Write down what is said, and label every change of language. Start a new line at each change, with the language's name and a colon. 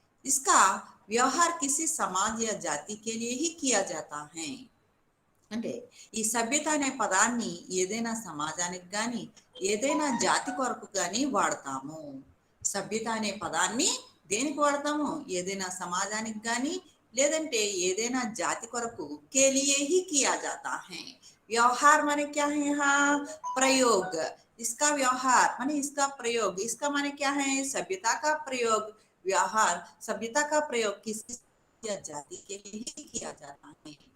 Hindi: इसका व्यवहार किसी समाज या जाति के लिए ही किया जाता है।
Telugu: అంటే ఈ సభ్యత అనే పదాన్ని ఏదైనా సమాజానికి కానీ ఏదైనా జాతి కొరకు కానీ వాడతాము। సభ్యత అనే పదాన్ని దేనికి వాడతాము, ఏదైనా సమాజానికి కానీ లేదంటే ఏదైనా జాతి కొరకు
Hindi: के लिए ही किया जाता है। व्यवहार माने क्या है, यहाँ प्रयोग, इसका व्यवहार माने इसका प्रयोग, इसका माने क्या है, सभ्यता का प्रयोग। व्यवहार सभ्यता का प्रयोग किसी जाति के लिए ही किया जाता है।